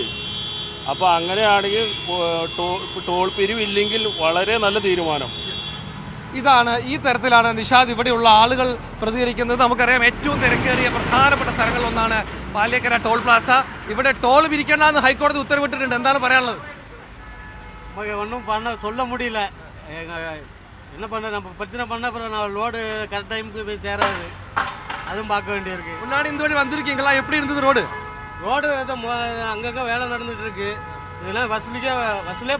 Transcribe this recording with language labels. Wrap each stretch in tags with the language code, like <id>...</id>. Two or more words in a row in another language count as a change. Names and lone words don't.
<ml>അപ്പോൾ അങ്ങനെയാണെങ്കിൽ ടോൾ പിരിവില്ലെങ്കിൽ വളരെ നല്ല തീരുമാനം. ഇതാണ്, ഈ തരത്തിലാണ് നിഷാദ് ഇവിടെയുള്ള ആളുകൾ പ്രതികരിക്കുന്നത്. നമുക്കറിയാം, ഏറ്റവും തിരക്കേറിയ പ്രധാനപ്പെട്ട സ്ഥലങ്ങളിലൊന്നാണ് പാലിയേക്കര ടോൾ പ്ലാസ. ഇവിടെ ടോൾ പിരിക്കേണ്ടെന്ന് ഹൈക്കോടതി ഉത്തരവിട്ടിട്ടുണ്ട്. എന്താണ് പറയാനുള്ളത്?</ml> <ta>ஒன்றும் சொல்ல முடியல. என்ன பண்ண, நம்ம பிரச்சனை பண்ண அப்புறம் நான் லோடு கரெக்ட் டைமுக்கு போய் சேராது. அதுவும் பார்க்க வேண்டியிருக்கு. முன்னாடி இந்த வழி வந்திருக்கீங்களா? எப்படி இருந்தது ரோடு? ரோடு அங்கங்கே வேலை நடந்துட்டு இருக்கு. இதெல்லாம் வசூலே பண்ணக்கூடாது.</ta>